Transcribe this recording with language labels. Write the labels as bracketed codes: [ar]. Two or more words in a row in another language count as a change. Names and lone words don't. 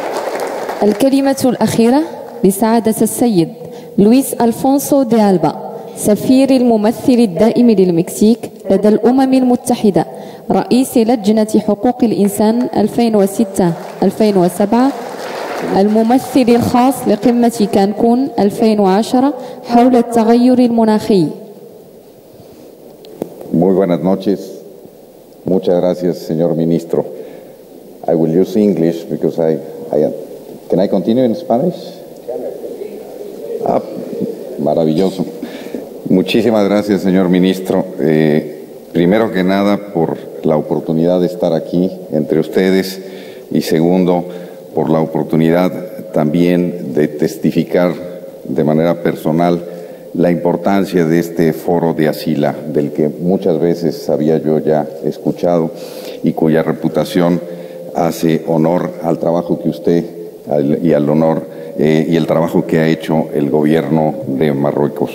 [ar] الكلمة الأخيرة لسعادة السيد لويس ألفونسو دي ألبا سفير الممثل الدائم للمكسيك لدى الأمم المتحدة، رئيس لجنة حقوق الإنسان 2006-2007، الممثل الخاص لقمة كانكون 2010 حول التغير المناخي. [es] Muy buenas noches. Muchas gracias, señor ministro. [en] I will use English because can I continue in Spanish? [es] Maravilloso. Muchísimas gracias, señor ministro. Primero que nada, por la oportunidad de estar aquí entre ustedes y segundo, por la oportunidad también de testificar de manera personal la importancia de este foro de Asila, del que muchas veces había yo ya escuchado y cuya reputación hace honor al trabajo que usted y al honor y el trabajo que ha hecho el gobierno de Marruecos.